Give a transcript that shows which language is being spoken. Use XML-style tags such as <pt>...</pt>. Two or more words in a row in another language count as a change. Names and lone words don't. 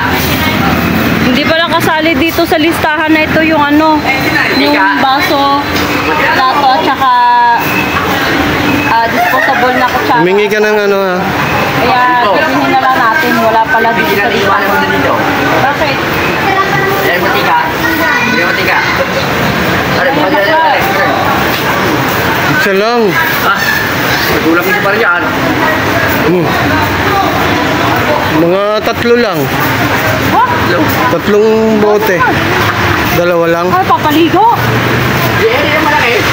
<tl>Hindi pala kasali dito sa listahan na ito yung ano, yung baso, plato at saka disposable na kutsara. Humingi ka ng ano ha. Kaya bilhin na lang natin, wala pala dito sa listahan. Bakit? Dari matika. Dari matika. Ada bukan dari. Isa lang. Ah. Kulang isa pa rin yan. Mga 3 lang.</tl> <en>What?</en> <tl>3 bote. 2 lang. Ay, papaligo. Di yung malaki.</tl>